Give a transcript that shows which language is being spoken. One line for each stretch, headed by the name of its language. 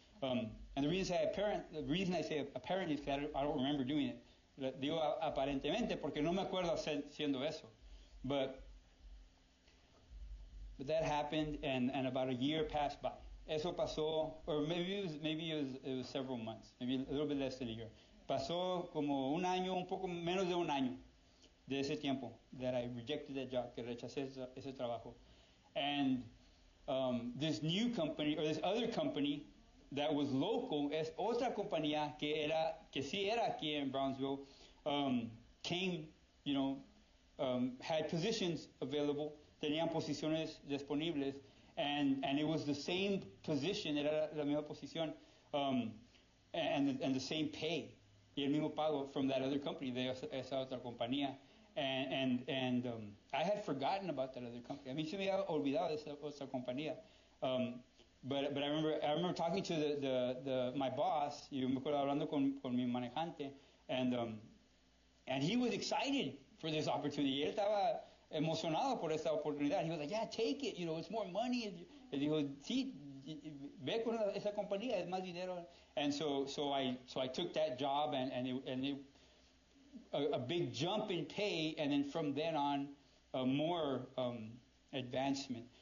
English: And the reason I say apparently is that I don't remember doing it.
Spanish: Digo aparentemente porque no me acuerdo haciendo eso.
English: But that happened, and about a year passed by.
Spanish: Eso pasó,
English: or maybe it was several months, maybe a little bit less than a year.
Spanish: Pasó como un año, un poco menos de un año de ese tiempo
English: that I rejected that job,
Spanish: que rechacé ese trabajo.
English: And this new company, or this other company that was local,
Spanish: es otra compañía que sí era aquí en Brownsville,
English: came, had positions available,
Spanish: tenían posiciones disponibles,
English: and it was the same position,
Spanish: era la misma posición,
English: and the same pay,
Spanish: y el mismo pago
English: from that other company,
Spanish: de esa otra compañía.
English: And I had forgotten about that other company.
Spanish: A mí se me había olvidado de esa otra compañía.
English: But I remember talking to my boss,
Spanish: y me acuerdo hablando con mi manejante,
English: and he was excited for this opportunity.
Spanish: Él estaba emocionado por esta oportunidad.
English: He was like, yeah, take it, it's more money.
Spanish: Él dijo, sí, ve con esa compañía, es más dinero.
English: And so I took that job, and it a big jump in pay, and then from then on, more advancement.